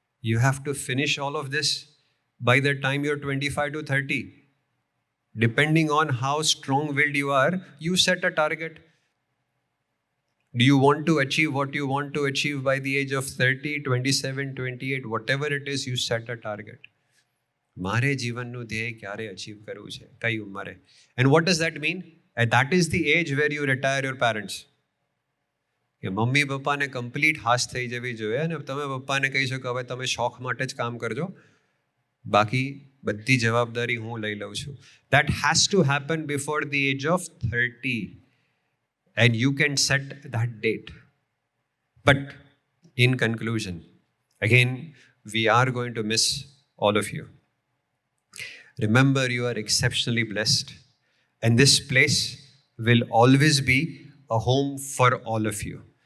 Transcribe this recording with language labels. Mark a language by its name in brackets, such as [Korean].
[English] You have to finish all of this by the time you're 25 to 30. Depending on how strong-willed you are, you set a target. Do you want to achieve what you want to achieve by the age of 30, 27, 28, whatever it is, you set a target. [Gujarati] મારે જીવનનું ધ્યેય ક્યારે achieve કરવું છે, કઈ ઉંમરે? [English] And what does that mean? And that is the age where you retire your parents. [Gujarati] કે mummy પપ્પાને કમ્પ્લીટ હાશ થઈ જવી જોઈએ અને તમે પપ્પાને કહી શકો હવે તમે શોખ માટે જ કામ કરજો, બાકી બધી જવાબદારી હું લઈ લઉં છું. [English] That has to happen before the age of 30. And you can set that date. But in conclusion, again, we are going to miss all of you. Remember, you are exceptionally blessed. And this place will always be a home for all of you.